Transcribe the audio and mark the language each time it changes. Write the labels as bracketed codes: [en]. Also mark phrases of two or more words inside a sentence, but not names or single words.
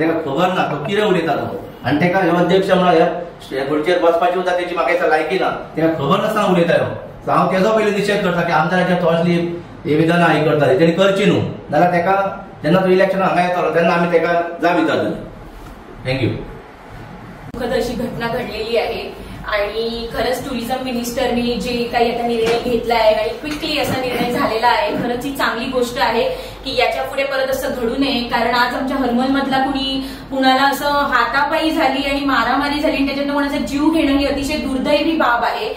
[kok] ताका खबर ना तो कितें उलयता तो. आनी ताका ह्यो अध्यक्ष म्हणून ह्या खुर्चेर बसपाची सुद्दां तेजी म्हाका दिसता लायकी ना. ताका खबर नासतना उलयता ह्यो. सो हांव तेजो पयलीं निशेध करता की आमदाराच्या तो असली हे विधानां ही करता तेणी करची न्हू. जाल्यार ताका जेन्ना तो इलेक्शन हांगा येतालो तेन्ना आमी ताका जाप दिताले. थँक्यू. [mr] दुःखद अशी घटना घडलेली आहे आणि खरंच [en] tourism ministerनी [mr] जे काही आता निर्णय घेतला आहे आणि क्विकली असा निर्णय झालेला आहे खरंच ही चांगली गोष्ट आहे की याच्या पुढे परत असं घडू नये. कारण आज आमच्या हरमल मधला कुणाला असं हातापायी झाली आणि मारामारी झाली आणि त्याच्यातून कोणाचा जीव घेणं ही अतिशय दुर्दैवी बाब आहे.